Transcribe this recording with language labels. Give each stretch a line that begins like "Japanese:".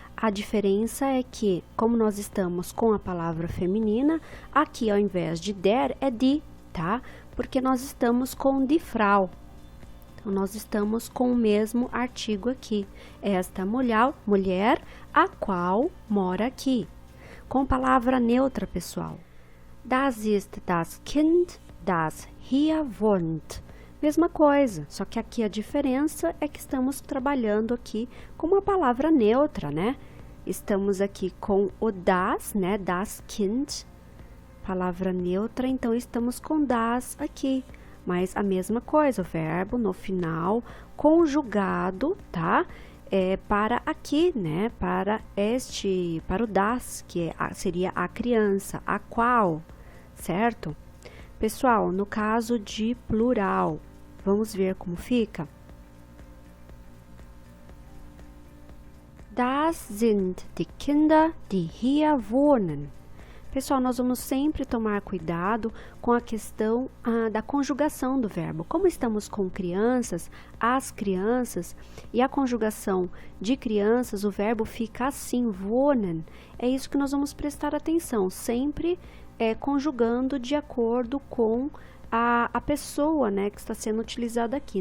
Portuguese: A diferença é que, como nós estamos com a palavra feminina, aqui ao invés de der é die, tá? Porque nós estamos com die Frau. Então, nós estamos com o mesmo artigo aqui. Esta mulher, a qual mora aqui. Com palavra neutra, pessoal.
German: Das ist das Kind, das hier wohnt.
Portuguese: Mesma coisa, só que aqui a diferença é que estamos trabalhando aqui com uma palavra neutra, né? Estamos aqui com o das, né? Das Kind, palavra neutra, então estamos com das aqui. Mas a mesma coisa, o verbo no final, conjugado, tá? Para aqui, né? Para o das, que seria a criança, a qual, certo? Pessoal, no caso de plural, vamos ver como fica.
German: Das sind die Kinder, die hier wohnen.
Portuguese: Pessoal, nós vamos sempre tomar cuidado com a questão da conjugação do verbo. Como estamos com crianças, as crianças, e a conjugação de crianças, o verbo fica assim, wohnen. É isso que nós vamos prestar atenção, sempre conjugando de acordo com a pessoa, né, que está sendo utilizada aqui.